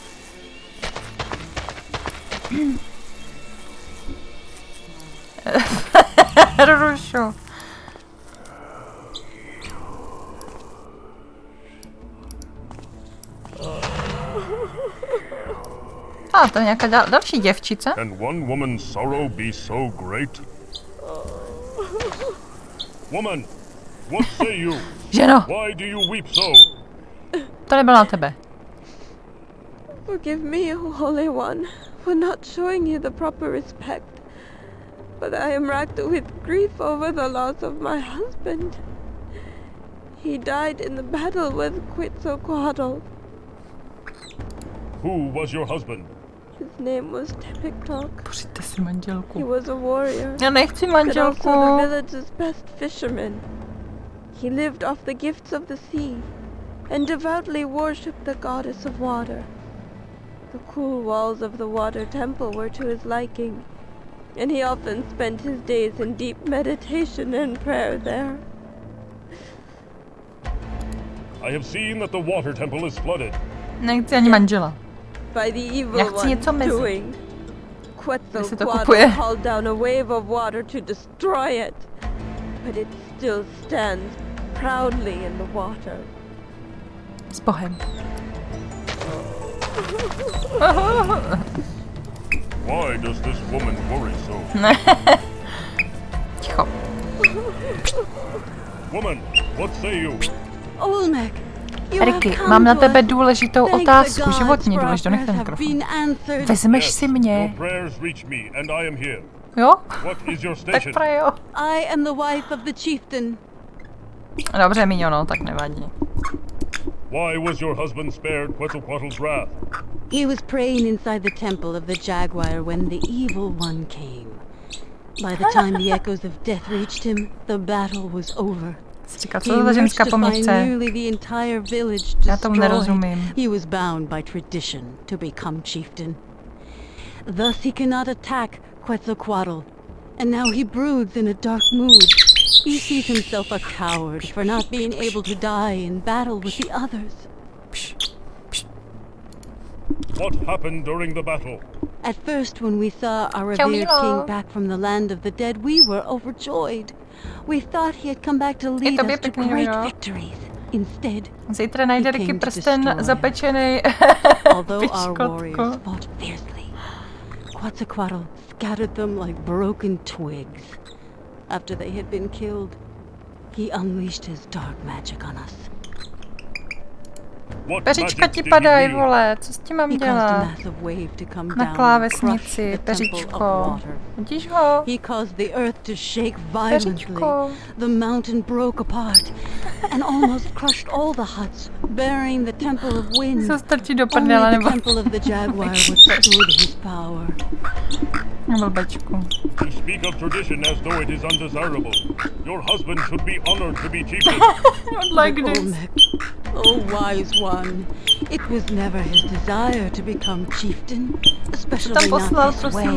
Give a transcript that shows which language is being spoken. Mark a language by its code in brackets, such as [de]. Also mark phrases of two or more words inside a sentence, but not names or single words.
[cs] Rušo. A to je nějaká další děvčice. [en] Can one woman's sorrow be so great? Woman, what say you? [cs] Ženo. [en] Why do you weep so? [cs] To nebylo na tebe. [en] Forgive me, O Holy One, for not showing you the proper respect. But I am racked with grief over the loss of my husband. He died in the battle with Quetzalcoatl. Who was your husband? His name was Tepiktok. [cs] Pořiďte si manželku. [en] He was a warrior. [cs] Já nechci manželku. [en] But also the village's best fisherman. He lived off the gifts of the sea and devoutly worshipped the goddess of water. The cool walls of the water temple were to his liking, and he often spent his days in deep meditation and prayer there. I have seen that the water temple is flooded. [cs] Nechci ani manžela. [en] By the evil one's doing. Quetzalcoatl called down a wave of water to destroy it, but it still stands proudly in the water. [cs] S Bohem. [en] Why does this woman worry so? [cs] Ticho. [en] Woman, what say you? [cs] Olmec, Ricky, mám na tebe důležitou otázku, životně důležitou, nech ten mikrofon. Vezmeš si mě? Jo? Tak prajo. [en] I am the wife of the chieftain. [cs] Dobře, Míňo, tak nevadí. [en] Why was your husband spared Quetzalcoatl's wrath? He was praying inside the temple of the jaguar when the evil one came. By the time the echoes of death reached him, the battle was over. [cs] Říká, co to ta ženská po mně chce? Já tomu nerozumím. [en] He was bound by tradition to become chieftain. Thus he cannot attack Quetzalcoatl, and now he broods in a dark mood. He sees himself a coward for not being able to die in battle with the others. What happened during the battle? At first, when we saw our revered king back from the land of the dead, we were overjoyed. We thought he had come back to lead us to great victories. Instead, [cs] zítra najde Ricky prsten zapečený. [en] Although our warriors fought fiercely, Quetzalcoatl scattered them like broken twigs. After they had been killed, he unleashed his dark magic on us. [cs] Peřička ti padají, vole, co s tím mám dělat? Na klávesnici, peřičko. Vidíš ho? Peřičko. [en] The mountain broke apart and almost crushed all the huts, burying the temple of wind. [cs] Se strčí do prdele, nebo? [en] The temple of the jaguar withstood his power. [cs] Blbečku. [en] You speak of tradition as though it is undesirable. Your husband should be honored to be chieftain. Not like this. Oh, wise one, it was never his desire to become chieftain, especially not this way.